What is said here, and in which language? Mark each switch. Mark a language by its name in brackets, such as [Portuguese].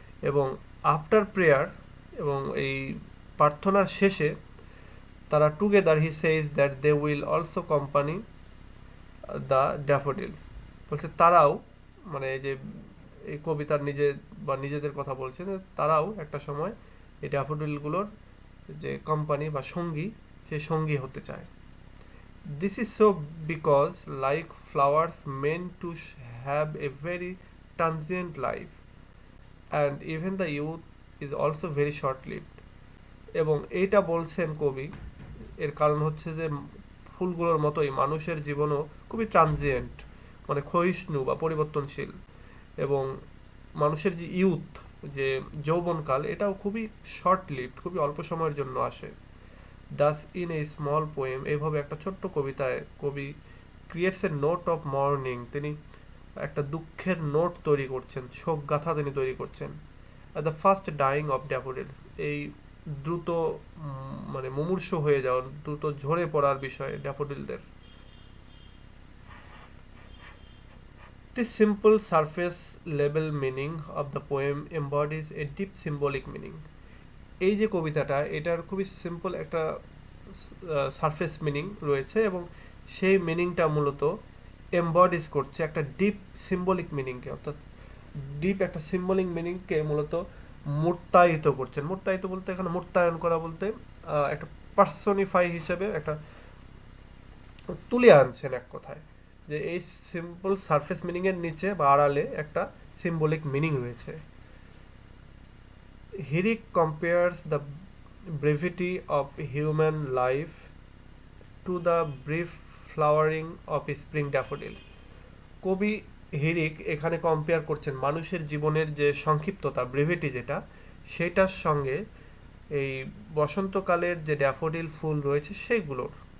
[Bangla] এবং [English] after prayer, [Bangla] এবং এই প্রার্থনার শেষে তারা together [English] he says that they will also company the daffodils, [Bangla] বলছে তারাও, মানে এই যে এই কবিতার নিজেদের কথা বলছে, তারাও একটা সময় এই ড্যাফোডিলগুলোর যে কোম্পানি বা সঙ্গী, সেই সঙ্গী হতে চায়। [English] This is so because like flowers meant to have a very transient life and even the youth is also very short lived। [Bangla] এবং এইটা বলছেন কবি, এর কারণ হচ্ছে যে ফুলগুলোর মতোই মানুষের জীবনও খুবই ট্রানজিয়েন্ট, মানে ক্ষয়িষ্ণু বা পরিবর্তনশীল, এবং মানুষের যে ইউথ, যে যৌবনকাল, এটাও খুবই শর্ট লিভড, খুবই অল্প সময়ের জন্য আসে। [English] thus in a small poem, [Bangla] এইভাবে একটা ছোট্ট কবিতায় কবি [English] creates a note of mourning, [Bangla] তিনি একটা দুঃখের নোট তৈরি করছেন, শোক গাথা তিনি তৈরি করছেন। [English] at the first dying of daffodils, [Bangla] এই দ্রুত মানে মুমূর্ষু হয়ে যাওয়ার, দ্রুত ঝরে পড়ার বিষয়ে ড্যাফোডিলদের। [English] This simple surface level meaning of the poem embodies a deep symbolic meaning। [Bangla] এই যে কবিতাটা, এটার খুবই সিম্পল একটা সারফেস মিনিং রয়েছে, এবং সেই মিনিংটা মূলত এমবডিজ করছে একটা ডিপ সিম্বলিক মিনিংকে, অর্থাৎ ডিপ একটা সিম্বলিক মিনিংকে মূলত মূর্তায়িত করছেন। মূর্তায়িত বলতে এখানে মূর্তায়ন করা বলতে একটা পার্সনিফাই হিসেবে একটা তুলে আনছেন এক কথায়, যে এই সিম্পল সারফেস মিনিং এর নিচে বা আড়ালে একটা সিম্বলিক মিনিং রয়েছে। [English] Herrick compares the brevity of human life to the brief flowering of spring daffodils। [Bangla] কবি হিরিক এখানে কম্পেয়ার করছেন মানুষের জীবনের যে সংক্ষিপ্ততা, ব্রেভিটি যেটা, সেটার সঙ্গে এই বসন্তকালের যে ড্যাফোডিল ফুল রয়েছে সেইগুলোর।